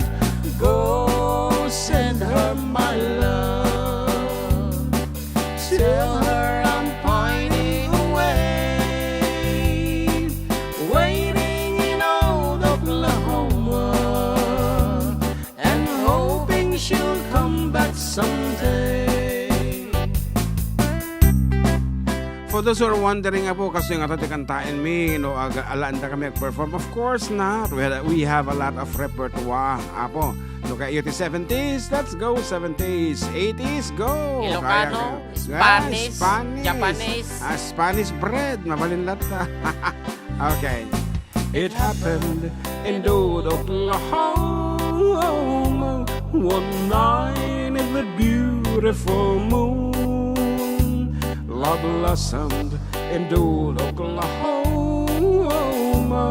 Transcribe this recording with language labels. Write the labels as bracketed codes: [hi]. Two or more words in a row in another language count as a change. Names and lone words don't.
[en] Go send her my love, tell her I'm pining away, waiting in old Oklahoma, and hoping she'll come back someday. For those who are wondering [ilo] po, [tl] kasi yung [ilo] ato kantain mi, no, alaan na kami perform. [en] Of course not. We have a lot of repertoire. [ilo] Apo, no, kaya 70s, [en] let's go [ilo] 70s. [en] 80s, go. Ilocano, Spanish, Japanese. Spanish bread, [ilo] mabalin lata. [en] Okay. It happened in old Oklahoma one night in the beautiful moon. Love blossomed in old Oklahoma.